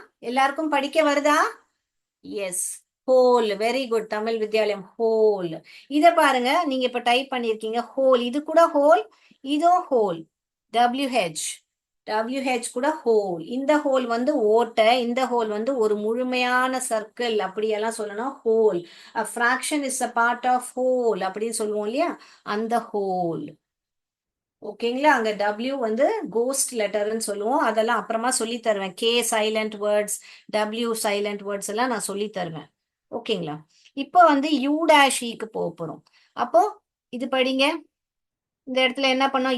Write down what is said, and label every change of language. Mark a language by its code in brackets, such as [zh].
[ta] எல்லாருக்கும் படிக்க வருதா? S. Whole. Very good. Tamil Vidyalayam whole. இத பாருங்க, நீங்க இப்ப டைப் பண்ணிருக்கீங்க ஹோல். இது கூட ஹோல், இதோ ஹோல், WH. WH கூட ஹோல். இந்த ஹோல் வந்து ஓட்டை, இந்த ஹோல் வந்து ஒரு முழுமையான சர்க்கிள் அப்படியெல்லாம் சொல்லணும். [en] whole, a fraction is a part of whole [ta] அப்படின்னு சொல்லுவோம் இல்லையா, அந்த [en] Whole. [ta] ஓகேங்களா? அங்க W வந்து கோஸ்ட் லெட்டர்னு சொல்லுவோம். அதெல்லாம் அப்புறமா சொல்லி தருவேன். K silent words, W silent words எல்லாம் நான் சொல்லி தருவேன். ஓகேங்களா? இப்போ வந்து U'-க்கு போக போறோம். அப்போ இது படிங்க. இந்த இடத்துல என்ன பண்ணோம்?